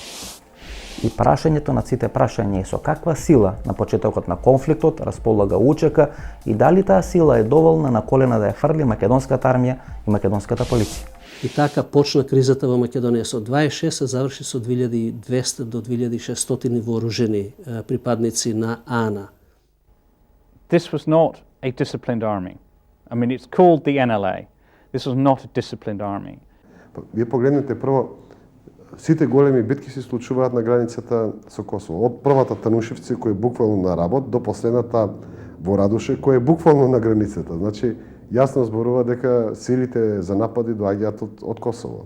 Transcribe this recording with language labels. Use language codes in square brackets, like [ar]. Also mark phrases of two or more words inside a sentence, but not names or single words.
[mk] И прашањето на сите прашања е со каква сила на почетокот на конфликтот располага УЧК и дали таа сила е доволна на колена да ја фрли македонската армија и македонската полиција. И така почна кризата во Македонија со 26, се заврши со 2200 до 2600 вооружени припадници на АНА. [en] this was not a disciplined army. I mean, it's called the NLA. This was not a disciplined army. [mk] Вие погледнете прво, сите големи битки се случуваат на границата со Косово. Од првата Танушевци, кој е буквално на работ, до последната во Радуше, кој е буквално на границата. Значи, јасно зборува дека силите за напади доаѓаат од Косово.